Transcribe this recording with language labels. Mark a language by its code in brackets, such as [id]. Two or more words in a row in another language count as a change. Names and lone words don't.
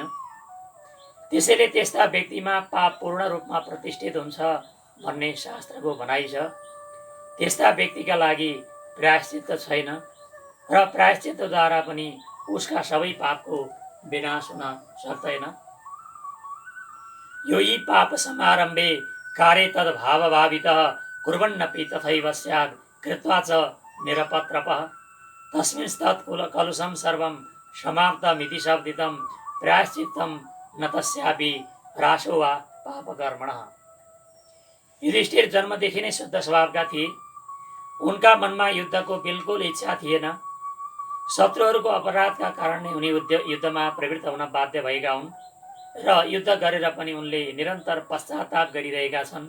[ne] त्यसैले त्यस्ता व्यक्तिमा पाप पूर्ण रूपमा प्रतिष्ठित हुन्छ भन्ने शास्त्रको भनाइ छ। त्यस्ता व्यक्तिका लागि प्रायश्चित्त छैन र प्रायश्चित्तद्वारा पनि उसका सबै पापको विनाश हुन सक्दैन। [sa] यो यी पाप समारम्भे कार्य तद्भावभावितः कुर्वन्नपि तथैव स्यात् कृत्वा च निरपत्रपः तस्मिंस्तत् कलुषं सर्वं समाप्तमिति शब्दितं प्रायश्चित्तं न तस्यापि ह्रासो वा पापकर्मणः। [ne] युधिष्ठिर जन्मदेखि नै शुद्ध स्वभावका थिए। उनका मनमा युद्धको बिल्कुल इच्छा थिएन। शत्रुहरूको अपराधका कारण नै उनी युद्धमा प्रवृत्त हुन बाध्य भएका हुन् र युद्ध गरेर पनि उनले निरन्तर पश्चाताप गरिरहेका छन्।